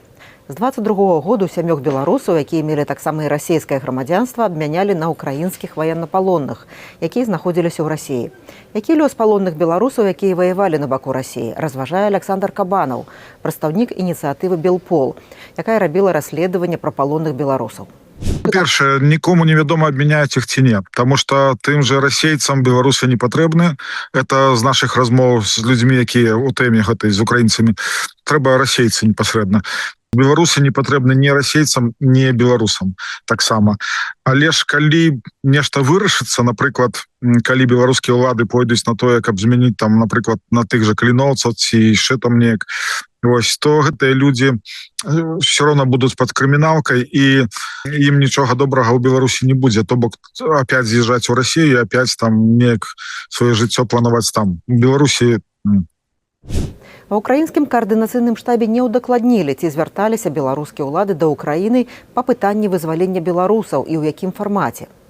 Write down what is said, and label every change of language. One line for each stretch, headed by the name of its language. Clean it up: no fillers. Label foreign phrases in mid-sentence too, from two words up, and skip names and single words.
Belarusian: З 22 году 7 беларусаў, якія мелі таксама і расійскае грамадзянства, абмянялі на ўкраінскіх ваеннапалонных, якія знаходзіліся ў Расіі. Які лёс палонных беларусаў, якія ваявалі на баку Расіі, разважае Александр Кабанаў, прадстаўнік ініцыятывы «Белпол», якая рабіла расследаванне пра палонных беларусаў. Першае, нікому невядома, абмяняюць іх ці не,
Russian: потому что
Belarusian: тым же расейцам беларусы не патрэбны. Это з наших размоў з людзьмі, якія у тэме гэтай з украінцамі. Трэба расейцы непасрэдна. Беларусы не патрэбны ні расейцам, ні беларусам таксама. Але ж калі нешта вырашыцца, напрыклад, калі беларускія ўлады пойдуць на тое, каб змяніць там, напрыклад, на тых жа каліноўцаў ці яшчэ там неяк, вось, то гэтыя людзі
Russian: все равно
Belarusian: будуць пад крыміналкай і ім нічога добрага ў Беларусі не будзе, то бок опять з'язджаць у Расію і опять там неяк сваё жыццё планаваць там. У Беларусі Ва ўкраінскім каардынацыйным штабе не ўдакладнілі, ці звярталіся беларускія ўлады да Ўкраіны па пытанні вызвалення беларусаў і ў якім фармаце.